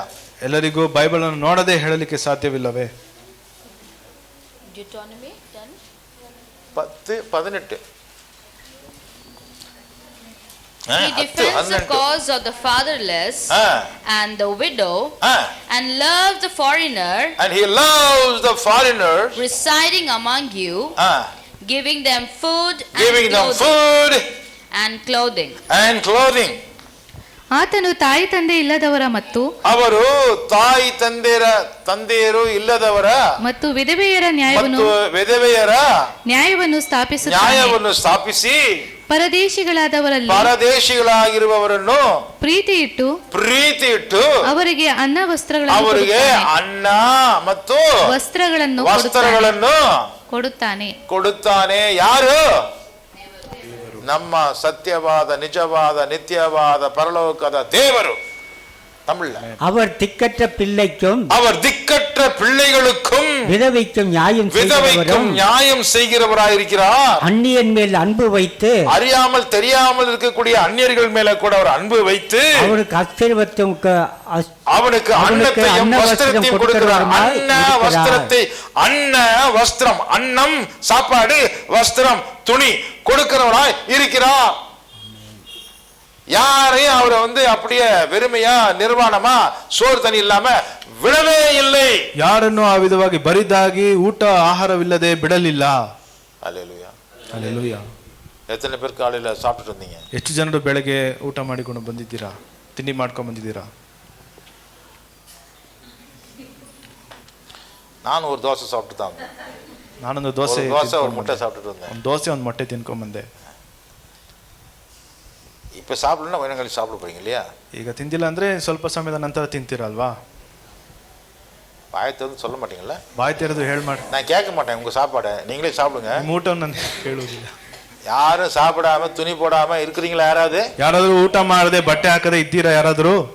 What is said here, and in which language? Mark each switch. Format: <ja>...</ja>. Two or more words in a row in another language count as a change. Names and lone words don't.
<kn>ಎಲ್ಲರಿಗೂ ಬೈಬಲ್ ಅನ್ನು ನೋಡದೆ ಹೇಳಲಿಕ್ಕೆ ಸಾಧ್ಯವಿಲ್ಲವೇ?</kn> <en>Deuteronomy 10:18. He defends the cause of the fatherless and the widow, and loves the foreigner, and he loves the foreigners residing among you, giving them food and clothing.</en> <kn>ಆತನು ತಾಯಿ ತಂದೆ ಇಲ್ಲದವರ ಮತ್ತು ಅವರು ತಾಯಿ ತಂದೆಯರು ಇಲ್ಲದವರ ಮತ್ತು ವಿಧವೆಯರ ಮತ್ತು ವಿಧವೆಯರ ನ್ಯಾಯವನ್ನು ಸ್ಥಾಪಿಸಿ ಪರದೇಶಿಗಳಾದವರಲ್ಲಿ ಪ್ರೀತಿ ಇಟ್ಟು ಅವರಿಗೆ ಅನ್ನ ಮತ್ತು ವಸ್ತ್ರಗಳನ್ನು ಕೊಡುತ್ತಾನೆ. ಯಾರು? ನಮ್ಮ ಸತ್ಯವಾದ ನಿಜವಾದ ನಿತ್ಯವಾದ ಪರಲೋಕದ ದೇವರು.</kn> <ta>தமிழ்ல அவர் திக்கற்ற பிள்ளைகளுக்கும் விதவைக்கும் நியாயம் செய்கிறவராயிருக்கிறார். அந்நியன் மேல் அன்பு வைத்து, அறியாமல் தெரியாமல் இருக்கக்கூடிய அந்நியர்கள் மேல கூட அவர் அன்பு வைத்து அவனுக்கு அன்னத்தையும் வஸ்திரத்தையும் கொடுக்கிறார். வஸ்திரம், அன்னம் சாப்பாடு, வஸ்திரம் துணி கொடுக்கிறவராய் இருக்கிறார். யாரையும் அவரை அப்படியே வெறுமையா ನಿರ್ವಾಣமா சோறு தண்ணி ಇல்லாம ಬಿಡಲೇ இல்லை.</ta> <kn>ಯಾರನ್ನು ಆ ವಿಧವಾಗಿ ಬರಿದಾಗಿ ಊಟ ಆಹಾರವಿಲ್ಲದೆ ಬಿಡಲಿಲ್ಲ. ಹಲ್ಲೆಲೂಯಾ, ಹಲ್ಲೆಲೂಯಾ.</kn> <ta>ಎತ್ತನೆ பேர் ಕಾலையில சாப்பிட்டு வந்தீங்க?</ta> <kn>ಎಷ್ಟು ಜನರು ಬೆಳಗ್ಗೆ ಊಟ ಮಾಡಿಕೊಂಡು ಬಂದಿದ್ದೀರಾ? ತಿಂಡಿ ಮಾಡ್ಕೊಂಡು ಬಂದಿದ್ದೀರಾ?</kn> <ta>ನಾನು ஒரு தோசை சாப்பிட்டு தான்.</ta> <kn>ನಾನೊಂದು ದೋಸೆ</kn> <ta>ஒரு முட்டை சாப்பிட்டு வந்தேன்.</ta> <kn>ಒಂದು ದೋಸೆ ಒಂದು ಮೊಟ್ಟೆ ತಿನ್ಕೊಂಡು ಬಂದೆ.</kn> <ta>இப்ப சாப்பிடலன்னா வேணாங்க சாப்பிட போறீங்க இல்லையா?</ta> <kn>ಈಗ ತಿಂದಿಲ್ಲ ಅಂದ್ರೆ ಸ್ವಲ್ಪ ಸಮಯದ ನಂತರ ತಿಂತೀರಲ್ವಾ? ಬಾಯಿ ತೆರೆದು</kn> <ta>சொல்ல மாட்டீங்களா?</ta> <kn>ಬಾಯಿ ತೆರೆದು ಹೇಳಿ ಮಾಡಿ.</kn> <ta>நான் கேட்க மாட்டேன் உங்க சாப்பாடை, நீங்களே சாப்பிடுங்க.</ta> <kn>ಊಟವನ್ನು ನಾನು ಕೇಳುವುದಿಲ್ಲ.</kn> <ta>யாரும் சாப்பிடாம துணி போடாம இருக்கிறீங்களா? யாராவது</ta> <kn>ಊಟ ಮಾಡದೆ ಬಟ್ಟೆ ಹಾಕದೆ ಇದ್ದೀರಾ ಯಾರಾದರೂ?</kn>